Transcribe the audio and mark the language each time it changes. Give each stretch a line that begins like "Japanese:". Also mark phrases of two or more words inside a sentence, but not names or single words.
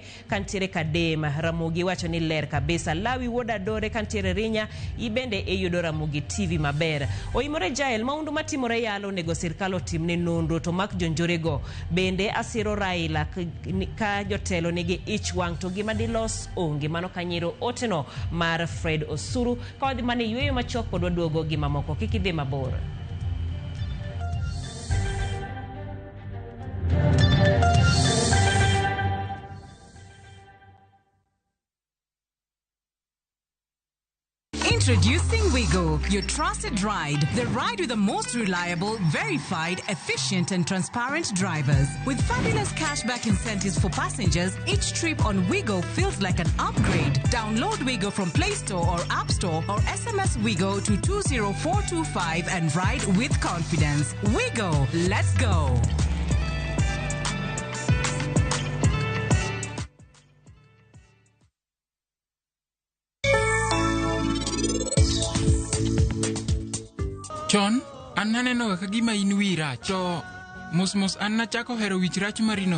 Luo (Kenya and Tanzania): kantiere Kadema Ramogi wacho ni ler kabisa lawi woda dore kantiere Rinya ibende eyudo Ramogi TV maber oimore jael maundu matimore yalo nego sirkal otimne nonro to mak jonjorego bende asiro Raila ka jotelo nigi ich wang to gima dilos onge mano kanyiro oteno mar Fred Osuru ka wadhi mane yweyo machok pod waduogo gi mamoko kikidhi mabor.
English: Introducing Wigo, your trusted ride. The ride with the most reliable, verified, efficient and transparent drivers. With fabulous cashback incentives for passengers, each trip on Wigo feels like an upgrade. Download Wigo from Play Store or App Store or SMS Wigo to 20425 and ride with confidence. Wigo, let's go.
Luo (Kenya and Tanzania): Chon, an naneno ka gima in wira, to mos an nachako hero wich rach marino.